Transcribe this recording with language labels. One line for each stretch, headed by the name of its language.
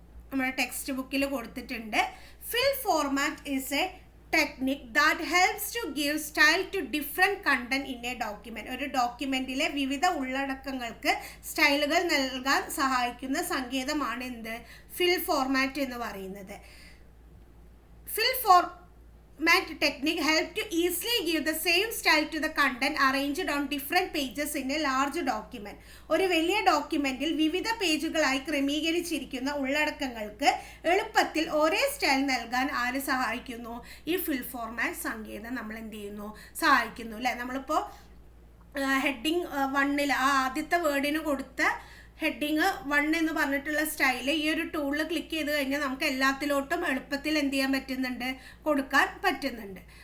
Malayalam: നമ്മുടെ ടെക്സ്റ്റ് ബുക്കിൽ കൊടുത്തിട്ടുണ്ട്.
English: Fill format is a technique that helps to give style to different content in a document.
Malayalam: ഒരു ഡോക്യുമെന്റിലെ വിവിധ ഉള്ളടക്കങ്ങൾക്ക് സ്റ്റൈലുകൾ നൽകാൻ സഹായിക്കുന്ന സങ്കേതമാണ് എന്ത്, ഫിൽ ഫോർമാറ്റ് എന്ന് പറയുന്നത്.
English: Fill format technique help to easily give the same style to the content arranged on different pages in a large document.
Malayalam: ഒരു വലിയ ഡോക്യുമെന്റിൽ വിവിധ പേജുകളായി ക്രമീകരിച്ചിരിക്കുന്ന ഉള്ളടക്കങ്ങൾക്ക് എളുപ്പത്തിൽ ഒരേ സ്റ്റൈൽ നൽകാൻ ആര് സഹായിക്കുന്നു, ഈ ഫിൽ ഫോർമാറ്റ് സങ്കേതം നമ്മൾ എന്ത് ചെയ്യുന്നു, സഹായിക്കുന്നു അല്ലേ. നമ്മളിപ്പോൾ ഹെഡിങ് 1 ആ ആദ്യത്തെ വേർഡിന് കൊടുത്ത ഹെഡിങ് 1 എന്ന് പറഞ്ഞിട്ടുള്ള സ്റ്റൈല് ഈ ഒരു ടൂളിൽ ക്ലിക്ക് ചെയ്ത് കഴിഞ്ഞാൽ നമുക്ക് എല്ലാത്തിലോട്ടും എളുപ്പത്തിൽ എന്ത് ചെയ്യാൻ പറ്റുന്നുണ്ട്, കൊടുക്കാൻ പറ്റുന്നുണ്ട്.